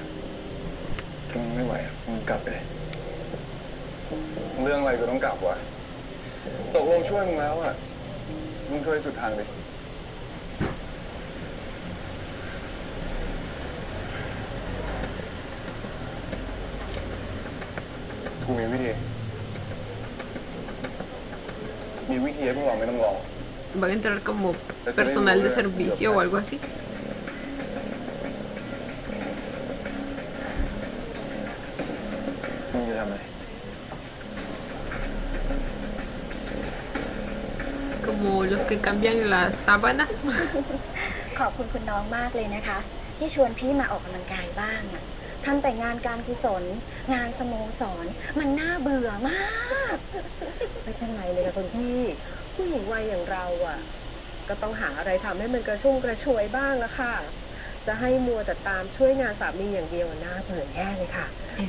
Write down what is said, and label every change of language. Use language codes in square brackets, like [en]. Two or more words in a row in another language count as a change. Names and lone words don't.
[th] ถ้ามึงไม่ไหวอะมึงกลับไปเลยเรื่องอะไรกูต้องกลับวะตกลงช่วยมึงแล้วอะมึงช่วยสุดทางเลย กูมีวิธีให้พวกเราไม่ต้องรอ [es] Van a entrar como personal de servicio o algo así. [th] มึงจะทำอะไร [es] Como los que cambian las sábanas. [th] ขอบคุณคุณน้องมากเลยนะคะ ที่ชวนพี่มาออกกำลังกายบ้างอะ ทำแต่งานการกุศล งานสโมสร มันน่าเบื่อมาก ไม่เป็นไรเลยค่ะคุณพี่ ผู้หญิงวัยอย่างเราอ่ะ ก็ต้องหาอะไรทำให้มันกระชุ่มกระชวยบ้างละค่ะ จะให้มัวแต่ตามช่วยงานสามีอย่างเดียวน่าเบื่อแย่เลยค่ะ ก็